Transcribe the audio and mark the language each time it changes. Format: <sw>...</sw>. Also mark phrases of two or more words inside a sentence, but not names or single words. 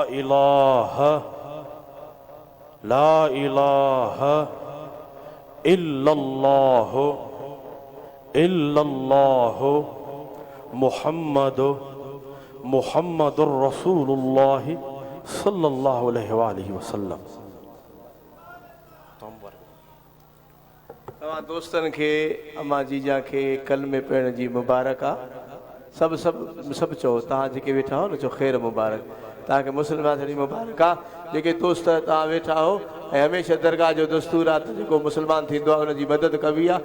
<ar>لا إله لا إله إلا الله إلا الله محمد رسول الله صلى الله عليه وسلم.</ar> <sd>तव्हां दोस्तनि खे अम्मा जीजा खे कलमे पढ़ण जी मुबारक आहे। सभु चओ, तव्हां जेके वेठा हो न चओ ख़ैर मुबारक, तव्हांखे मुस्लमान जी मुबारक आहे। जेके दोस्त तव्हां वेठा हो ऐं हमेशह दरगाह जो दस्तूर आहे त जेको मुस्लमान थींदो आहे उनजी मदद कबी आहे।</sd>